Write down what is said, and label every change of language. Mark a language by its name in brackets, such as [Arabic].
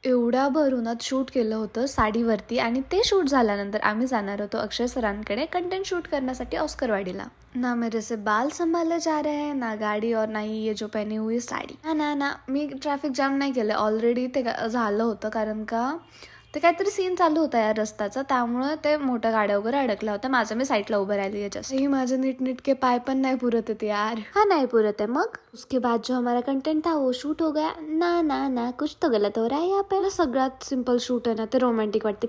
[Marathi] एवढ्या भरूनात शूट केलं होतं साडीवरती आणि ते शूट झाल्यानंतर आम्ही जाणार होतो अक्षय सरांकडे कंटेंट शूट करण्यासाठी ऑस्करवाडीला। [Hindi] ना मेरे से बाल संभाले जा रहे हैं, ना गाडी और ना ही ये जो पहनी हुई साडी। [Marathi] ना मी ट्रॅफिक जाम नाही केलं, ऑलरेडी ते झालं होतं कारण का ते काहीतरी सीन चालू होता या रस्त्याचा, त्यामुळे ते मोठ्या गाड्या वगैरे अडकल्या होत्या। माझं मी साईडला उभं राहिली याच्यासाठी। माझे नीटके पाय पण नाही पुरत होते यार। [Hindi] हाँ नहीं पुरत है। मग उसके बाद जो हमारा कंटेंट था वो शूट हो गया। ना कुछ तो गलत हो रहा है यहाँ पे। [Marathi] सगळ्यात सिंपल शूट आहे ना, ते रोमॅन्टिक वाटतं।